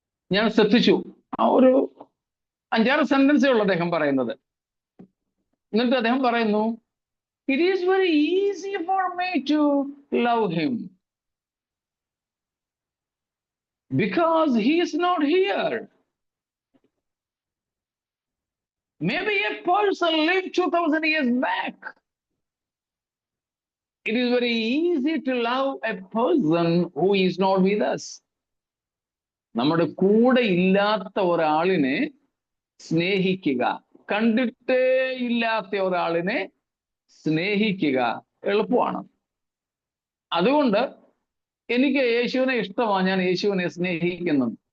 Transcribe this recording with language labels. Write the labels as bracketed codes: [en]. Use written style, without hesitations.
[ml] ഞാൻ ശ്രദ്ധിച്ചു, ആ ഒരു 5-6 സെന്റൻസേ ഉള്ളൂ അദ്ദേഹം പറയുന്നത്. എന്നിട്ട് അദ്ദേഹം പറയുന്നു, [en] It is very easy for me to love him because he is not here. Maybe a person lived 2000 years back. It is very easy to love a person who is not with us. [ml] നമ്മുടെ കൂടെ ഇല്ലാത്ത ഒരാളിനെ സ്നേഹിക്കുക, കണ്ടിട്ടേ ഇല്ലാത്ത ഒരാളിനെ സ്നേഹിക്കുക എളുപ്പമാണ്. അതുകൊണ്ട് എനിക്ക് യേശുവിനെ ഇഷ്ടമാണ്, ഞാൻ യേശുവിനെ സ്നേഹിക്കുന്നു.